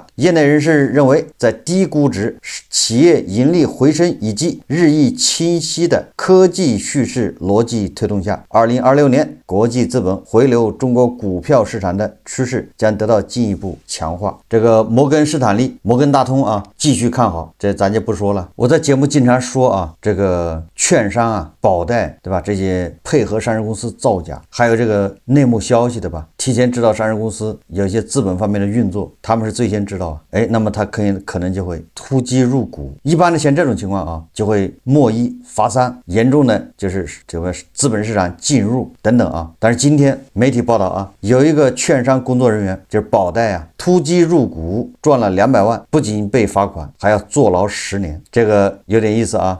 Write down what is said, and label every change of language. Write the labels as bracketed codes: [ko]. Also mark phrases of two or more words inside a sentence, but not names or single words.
[zh] 業內人士認為，在低估值、企業盈利回升以及日益清晰的科技敘事邏輯推動下，2026年國際資本回流中國股票市場的趨勢將得到進一步強化。這個摩根士丹利、摩根大通繼續看好，這咱就不說了。我在節目經常說这個券商保代，对吧？这些配合上市公司造假，还有这个內幕消息，对吧？提前知道上市公司有一些資本方面的運作，他們是最先知道，那麼他可能就會突擊入股。一般的像這種情況啊，就會莫一罰三，嚴重的就是這個資本市場禁入等等啊。但是今天媒體報道啊，有一個券商工作人員就是保代啊，突擊入股賺了200萬，不僅被罰款，還要坐牢10年，這個有點意思啊。